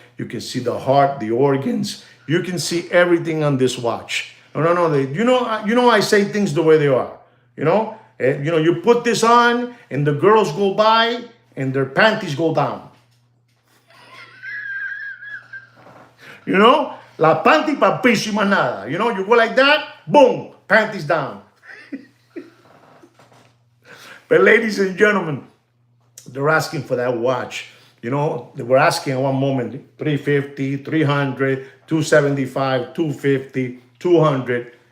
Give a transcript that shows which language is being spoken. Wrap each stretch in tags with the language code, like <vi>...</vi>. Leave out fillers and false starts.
<en>You can see the heart, the organs. You can see everything on this watch. No. I say things the way they are. You put this on, and the girls go by, and their panties go down.</en> <es>La panty pa piso y más nada.</es> <en>You go like that, boom, panties down. But ladies and gentlemen, they're asking for that watch. They were asking at one moment, 350, 300, 275, 250, 200.</en>